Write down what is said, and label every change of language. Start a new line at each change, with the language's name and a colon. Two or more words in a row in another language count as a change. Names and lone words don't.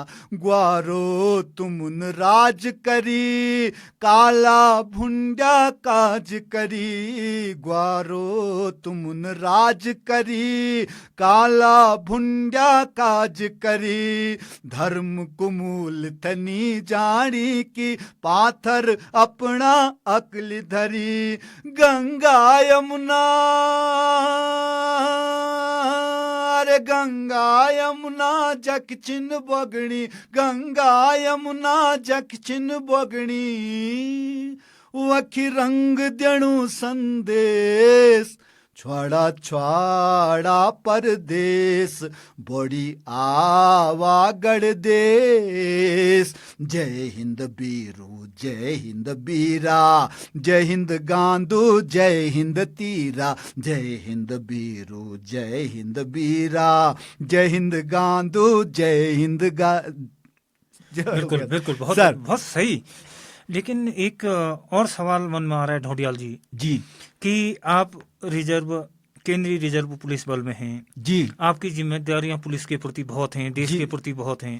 Garhwali: ग्वारो तुमुन राज करी काला भुंडा काज करी ग्वारो तुमुन राज करी काला भुंडा काज करी। धर्म कुमूल थनी जानी की पाथर अपना अकल धरी। गंगा यमुना अरे गंगा यमुना जक चिन बगणी गंगा यमुना जक चिन बगणी वखी रंग देणु संदेश छुआड़ा छुआड़ा परदेश बड़ी आवागढ़ देश। जय हिंद बीरू जय हिंद बीरा जय हिंद गांधू जय हिंद तीरा जय हिंद बीरू जय हिंद बीरा जय हिंद गांधू जय हिंद
Hindi: बिल्कुल बिल्कुल, बहुत सर। बहुत सही। लेकिन एक और सवाल मन में आ रहा है ढोडियाल जी जी कि आप केंद्रीय रिजर्व पुलिस बल में हैं जी, आपकी जिम्मेदारियां पुलिस के प्रति बहुत हैं, देश के प्रति बहुत हैं